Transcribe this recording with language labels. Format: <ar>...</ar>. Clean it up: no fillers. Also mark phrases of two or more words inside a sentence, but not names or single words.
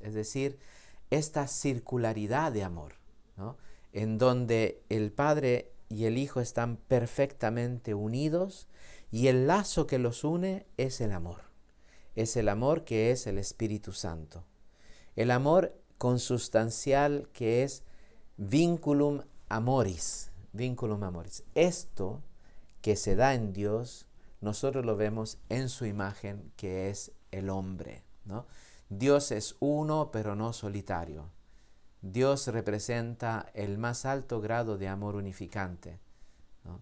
<es>Es decir, esta circularidad de amor, ¿no? En donde el Padre y el Hijo están perfectamente unidos y el lazo que los une es el amor. Es el amor que es el Espíritu Santo. El amor consustancial que es</es> <la>vinculum amoris. Vinculum amoris.</la> <es>Esto que se da en Dios, nosotros lo vemos en su imagen que es el hombre, ¿no? Dios es uno pero no solitario. Dios representa el más alto grado de amor unificante, ¿no?</es>